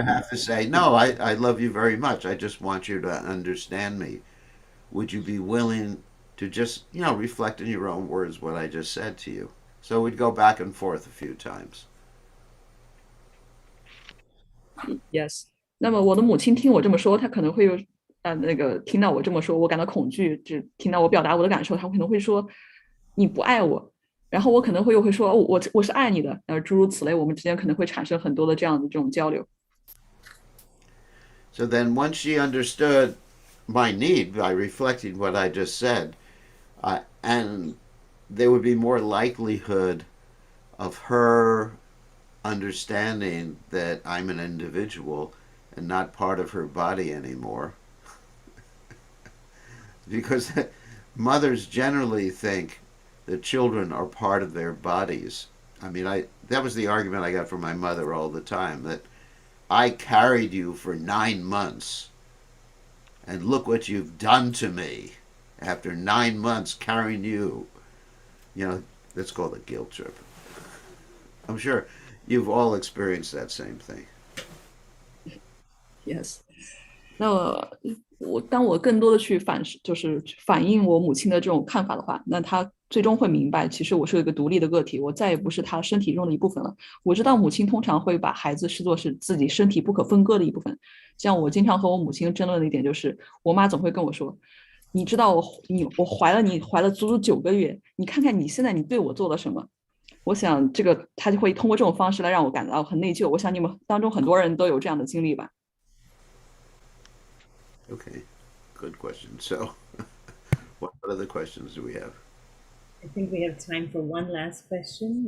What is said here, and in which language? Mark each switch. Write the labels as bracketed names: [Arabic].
[English] would have to say, "No, I love you very much. I just want you to understand me. Would you be willing to just, reflect in your own words what I just said to you?" So we'd go back and forth a few times. [Chinese] Yes，那么我的母亲听我这么说，她可能会有听到我这么说，我感到恐惧，只听到我表达我的感受，她可能会说你不爱我，然后我可能会说我是爱你的，诸如此类，我们之间可能会产生很多的这样的这种交流。 [English] So then once she understood my need by reflecting what I just said, and there would be more likelihood of her understanding that I'm an individual and not part of her body anymore. Because mothers generally think that children are part of their bodies. I mean, that was the argument I got from my mother all the time, that I carried you for 9 months, and look what you've done to me after 9 months carrying you. That's called a guilt trip. I'm sure you've all experienced that same thing. [Chinese] Yes，那当我更多的去就是反映我母亲的这种看法的话，那她最终会明白，其实我是一个独立的个体，我再也不是她身体中的一部分了。我知道母亲通常会把孩子视作是自己身体不可分割的一部分。像我经常和我母亲争论的一点就是，我妈总会跟我说：“你知道我怀了你怀了足足9个月，你看看你现在你对我做了什么。” 我想这个她就会通过这种方式来让我感到很内疚。我想你们当中很多人都有这样的经历吧。 [English] Okay, good question. So, what other questions do we have? I think we have time for one last question.